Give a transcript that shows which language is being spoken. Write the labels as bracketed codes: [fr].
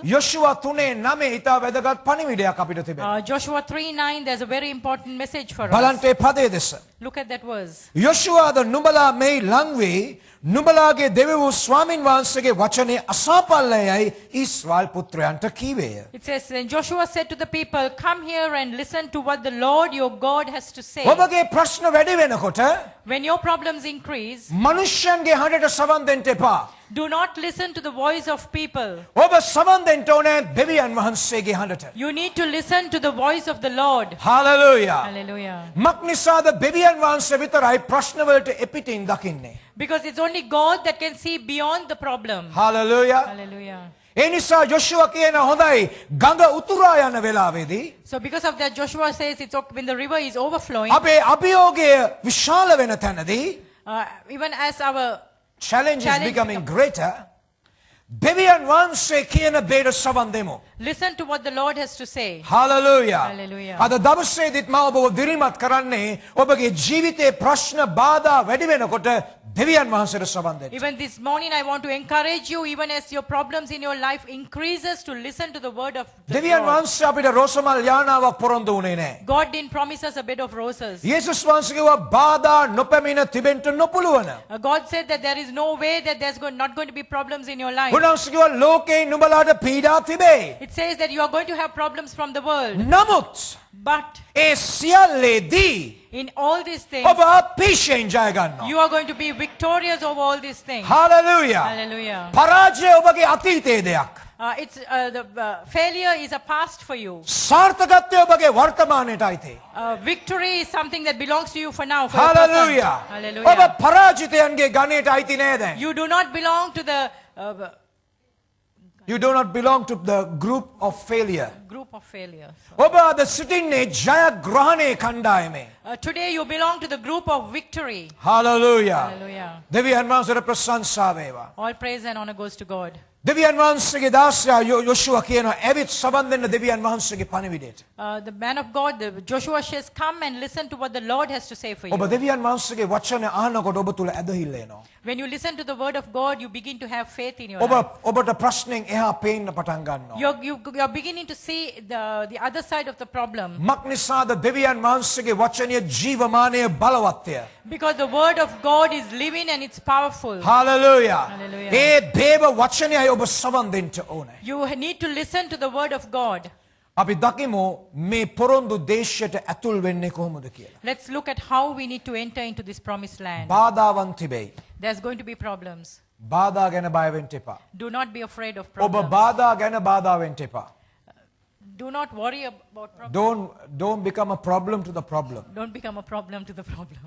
[si] යොෂුවා 3:9 ඉතා වැදගත් පණිවිඩයක් අපිට තිබෙනවා. [en] Joshua 3:9, there's a very important message for us. [si] බලන්න ඒ පදේ දෙස. [en] Look at that verse. [si] යොෂුවාද නුඹලා මේ ලංවේ නුඹලාගේ දෙවි වූ ස්වාමින් වහන්සේගේ වචනේ අසාපල්ලයයි ඊශ්‍රායල් පුත්‍රයන්ට කීවේය. [en] It says, then Joshua said to the people, come here and listen to what the Lord your God has to say. [si] ඔබගේ ප්‍රශ්න වැඩි වෙනකොට [en] When your problems increase, [si] මනුෂ්‍යයන්ගේ හඬට සවන් දෙන්න එපා. [en] do not listen to the voice of people. [si] ඔබ සවන් දෙන්න ඕනේ දෙවියන් වහන්සේගේ හඬට. [en] You need to listen to the voice of the Lord. Hallelujah. Hallelujah. [si] මක්නිසාද දෙවියන් වහන්සේ විතරයි ප්‍රශ්න වලට එපිටින් දකින්නේ. [en] Because it's only God that can see beyond the problem. Hallelujah. Hallelujah. [si] ඒ නිසා යොෂුවා කියන හොඳයි ගඟ උතුරා යන වෙලාවේදී [en] So because of that, Joshua says it's okay when the river is overflowing, [si] අපේ අභියෝගය විශාල වෙන තැනදී [en] even as our challenge is Challenge becoming greater [si] දෙවියන් වහන්සේ කියන බේර සවන් දෙමු. [en] listen to what the Lord has to say. Hallelujah. Hallelujah. [si] අද දවසේදීත් මම ඔබව දිරිමත් කරන්නේ ඔබගේ ජීවිතේ ප්‍රශ්න බාධා වැඩි වෙනකොට දෙවියන් වහන්සේට සවන් දෙන්න. [en] Even this morning, I want to encourage you, even as your problems in your life increases, to listen to the word of the [si] දෙවියන් [en] Lord. [si] වහන්සේ අපිට රෝසමල් යානාවක් පොරොන්දු වුණේ නැහැ. [en] God didn't promise us a bed of roses. [si] යේසුස් වහන්සේ කිව්වා බාධා නොපැමිණ තිබෙන්න නොපුළුවන. [en] God said that there is no way that there's not going to be problems in your life. [si] උන්වහන්සේ කිව්වා ලෝකේ නුඹලාට පීඩා තිබේ. [en] It says that you are going to have problems from the world. [si] නමුත් [en] But [si] A සියල්ලේදී [en] in all these things, [si] ඔබ අපේක්ෂයෙන් ජය ගන්නවා. [en] you are going to be victorious over all these things. Hallelujah. Hallelujah. [si] පරාජය ඔබගේ අතීතයේ දෙයක්. [en] The failure is a past for you. [si] සාර්ථකත්වය ඔබගේ වර්තමානයට අයිති. [en] Victory is something that belongs to you for now. For your present. Hallelujah. Hallelujah. [si] ඔබ පරාජිතයන්ගේ ගණයට අයිති නෑ දැන්. [en] You do not belong to the You do not belong to the group of failure. group of failures. [si] ඔබ අද සිටින්නේ ජයග්‍රහණයේ කණ්ඩායමේ. [en] Today you belong to the group of victory. Hallelujah. Hallelujah. [si] දෙවියන් වහන්සේට ප්‍රශංසා වේවා. [en] All praise and honor goes to God. [si] දෙවියන් වහන්සේගේ දාසයා යොෂුවා කියනවා ඇවිත් සබන් දෙන්න දෙවියන් වහන්සේගේ පණිවිඩයට. [en] The man of God, Joshua says, come and listen to what the Lord has to say for [si] ඔබ [en] you. [si] දෙවියන් වහන්සේගේ වචන අහනකොට ඔබ තුල ඇදහිල්ල එනවා. [en] When you listen to the word of God, you begin to have faith in your [si] ඔබ [en] life. [si] ඔබට ප්‍රශ්නෙන් එහා පේන්න පටන් ගන්නවා. [en] You're beginning to see the other side of the problem. [si] මක්නිසාද දෙවියන් වහන්සේගේ වචනය ජීවමානය බලවත්ය. [en] Because the word of God is living and it's powerful. Hallelujah. Hallelujah. [si] ඒ දේව වචනයයි ඔබ සවන් දෙන්න ඕනේ. [en] You need to listen to the word of God. [si] අපි දකිමු මේ පොරොන්දු දේශයට ඇතුල් වෙන්නේ කොහොමද කියලා. [en] Let's look at how we need to enter into this promised land. [si] බාධාවන් තිබෙයි. [en] There's going to be problems. [si] බාධා ගැන බය වෙන්න එපා. [en] Do not be afraid of [si] ඔබ [en] problems. [si] බාධා ගැන බාධා වෙන්න එපා. [en] Do not worry about problems. Don't become a problem to the problem. Don't become a problem to the problem.